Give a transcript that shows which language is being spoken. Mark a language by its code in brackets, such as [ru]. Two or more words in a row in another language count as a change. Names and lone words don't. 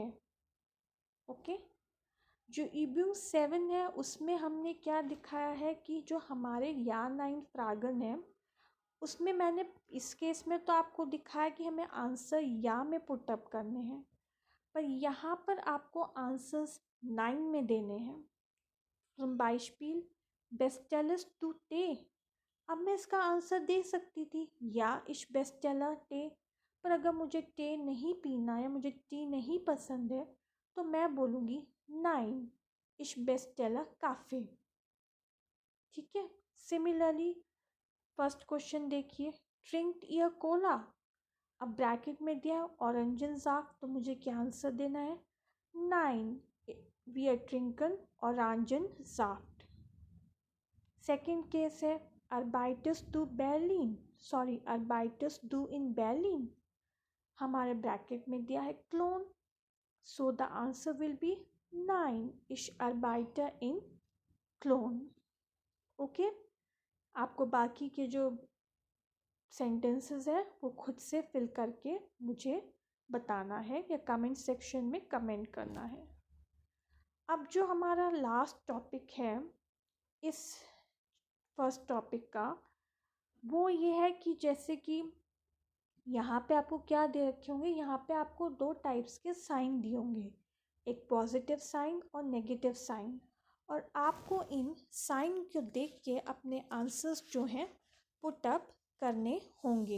[hi] ओके, जो ईब्यूंग 7 है उसमें हमने क्या दिखाया है कि जो हमारे या 9 फ्रागन है उसमें मैंने इस केस में तो आपको दिखाया कि हमें आंसर या में पुटअप करने हैं, पर यहाँ पर आपको आंसर्स 9 में देने हैं। [de] Zum Beispiel bestellst du Tee? [hi] अब मैं इसका आंसर दे सकती थी या [de] ich bestelle Tee, [hi] पर अगर मुझे टे नहीं पीना या मुझे टी नहीं पसंद है तो मैं बोलूँगी 9 [de] ich bestelle Kaffee। [hi] ठीक है, सिमिलरली [en] first question [hi] देखिए, [de] trinkt ihr Cola? [hi] अब ब्रैकेट में दिया [de] Orangen Saft, [hi] तो मुझे क्या आंसर देना है 9 [de] wir trinken orangen Saft। [en] second case [de] है arbeitest du Berlin, arbeitest du in Berlin, [hi] हमारे ब्रैकेट में दिया है क्लोन, [en] so the answer will be [hi] 9 [de] ich arbeite in [hi] क्लोन। ओके, आपको बाकी के जो सेंटेंसेस है वो खुद से फिल करके मुझे बताना है या [en] comment section [hi] में कमेंट करना है। अब जो हमारा [en] last topic [hi] है इस [en] first topic [hi] का वो ये है कि जैसे कि यहाँ पे आपको क्या दे रखे होंगे, यहाँ पे आपको 2 टाइप्स के साइन दिए होंगे, एक [en] positive sign [hi] और [en] negative sign, [hi] और आपको इन साइन को देख के अपने आंसर्स जो हैं [en] put up [hi] करने होंगे।